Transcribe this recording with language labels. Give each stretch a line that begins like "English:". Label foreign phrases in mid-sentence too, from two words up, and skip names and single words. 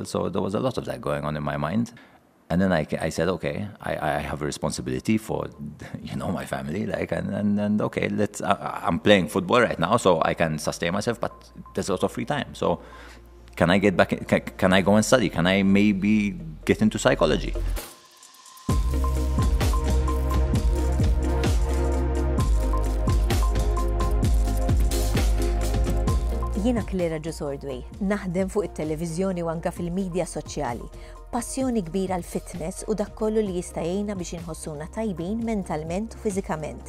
English: So there was a lot of that going on in my mind. And then I said, okay, I have a responsibility for, my family. And okay, I'm playing football right now, so I can sustain myself, but there's a lot of free time. So can I get back, can I go and study? Can I maybe get into psychology?
Maltese: Jiena Klera Ġusordwi, naħdem fuq it-televiżjoni u anke fil-medja soċjali. Passjoni kbira l-fitness u dak kollu li jista' jgħinna biex inħossuna tajbin mentalment u fiżikament.